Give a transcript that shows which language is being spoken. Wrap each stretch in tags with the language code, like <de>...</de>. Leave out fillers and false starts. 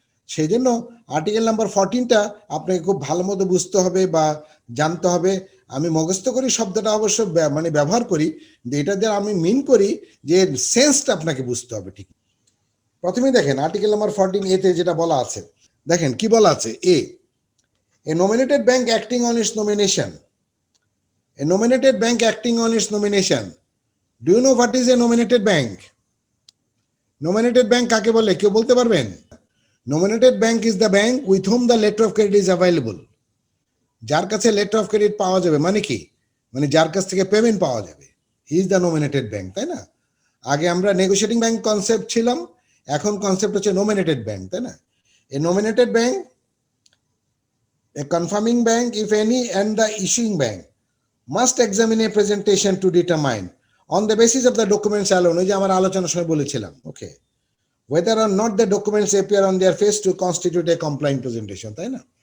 <bn>সেই জন্য article number 14টা আপনাকে খুব ভালো মতো বুঝতে হবে বা জানতে হবে। আমি মুখস্থ করি শব্দটা অবশ্য মানে ব্যবহার করি, যে এটা দিয়ে আমি মিন করি যে সেন্সটা আপনাকে বুঝতে হবে। ঠিক প্রথমে দেখেন আর্টিকেল নাম্বার 14A তে যেটা বলা আছে, দেখেন কি বলা আছে।</bn> <en>A nominated bank acting on its nomination. A nominated bank acting on its nomination. Do you know what is a nominated bank?</en> <bn>Nominated bank কাকে বলে কেউ বলতে পারবেন?</bn> <en>Nominated bank is the bank with whom the letter of credit is available.</en> <bn>যার কাছে letter of credit পাওয়া যাবে, মানে কি? মানে যার কাছ থেকে পেমেন্ট পাওয়া যাবে,</bn> <en>he is the nominated bank,</en> <bn>তাই না? আগে আমরা নেগোশিয়েটিং ব্যাংক কনসেপ্ট ছিলাম, এখন কনসেপ্ট হচ্ছে নোমিনেটেড ব্যাংক, তাই না?</bn> <en>a nominated bank, a confirming bank if any and the issuing bank must examine a presentation to determine on the basis of the documents alone,</en> <bn>ওই যে আমার আলোচনার সময় বলেছিলাম,</bn> <en>okay, whether or not the documents appear on their face to constitute a compliant presentation,</en> <bn>তাই না?</bn>